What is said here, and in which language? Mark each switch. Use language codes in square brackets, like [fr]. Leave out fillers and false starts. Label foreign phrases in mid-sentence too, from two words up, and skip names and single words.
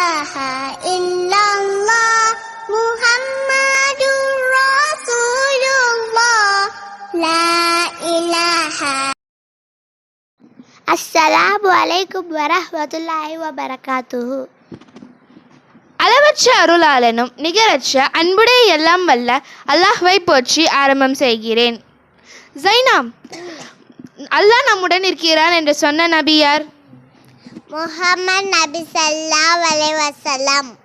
[ar] إلا الله محمد رسول الله لا إله. السلام عليكم ورحمة الله وبركاته. [ta] அளவற்ற அருளாளனும் நிகரற்ற அன்புடைய எல்லாம் வல்ல அல்லாஹ்வை போற்றி ஆரம்பம் செய்கிறேன். ஜைனாம், அல்லாஹ் நம்முடன் இருக்கிறான் என்று சொன்ன நபி யார்? [ar] محمد نبي صلى الله عليه وسلم.